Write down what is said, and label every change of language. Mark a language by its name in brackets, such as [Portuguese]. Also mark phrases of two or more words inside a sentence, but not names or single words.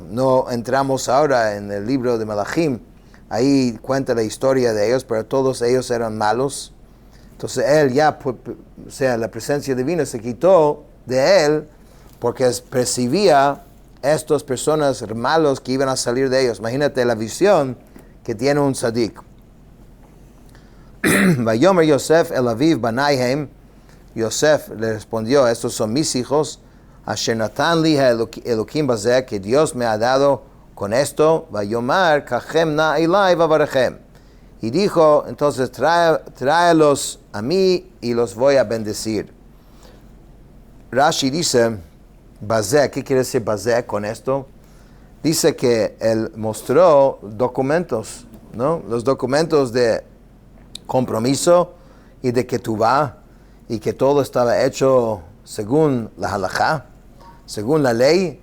[Spanish] No entramos ahora en el libro de Malachim, ahí cuenta la historia de ellos, pero todos ellos eran malos. Entonces él ya, la presencia divina se quitó de él porque percibía estas personas malos que iban a salir de ellos. Imagínate la visión que tiene un tzadik. [Hebrew] ויאמר יוסף אל אביו בני הם. [Spanish] Yosef le respondió, estos son mis hijos. [Hebrew] אשר נתן לי אלהים בזה, [Spanish] que Dios me ha dado con esto. [Hebrew] ויאמר קחם נא אלי ואברכם. [Spanish] Y dijo, entonces tráelos a mí y los voy a bendecir. Rashi dice, bazeh, ¿qué quiere decir bazeh con esto? Dice que él mostró documentos, ¿no? Los documentos de compromiso y de ketubá, y que todo estaba hecho según la halajá, según la ley.